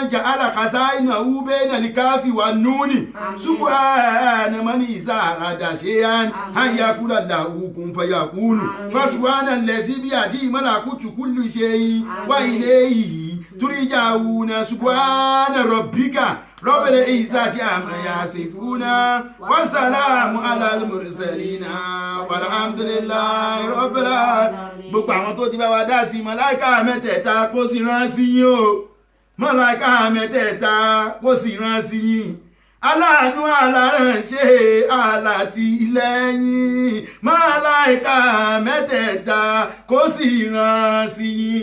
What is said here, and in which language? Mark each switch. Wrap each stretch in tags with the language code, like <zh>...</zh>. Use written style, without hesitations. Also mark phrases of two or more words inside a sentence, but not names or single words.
<ar>جعل خزائنه بين الكاف والنون سبحان من إذا أراد شيئا أن يقول له كن فيكون فسبحان الذي بيده ملكوت كل شيء وإليه ترجعون سبحان ربك رب العزة عما يصفون والسلام على المرسلين والحمد لله رب العالمين.</ar> <yo>gbogbo àwọn tó ti bá wa dá sí màláíkà mẹ́tẹ̀ẹ̀ta kó sì rán sí yín o màláíkà mẹ́tẹ̀ẹ̀ta kó sì rán sí yín aláàánú aláránṣẹ́ alátìlẹ́yìn màláíkà mẹ́tẹ̀ẹ̀ta kó sì rán sí yín.</yo>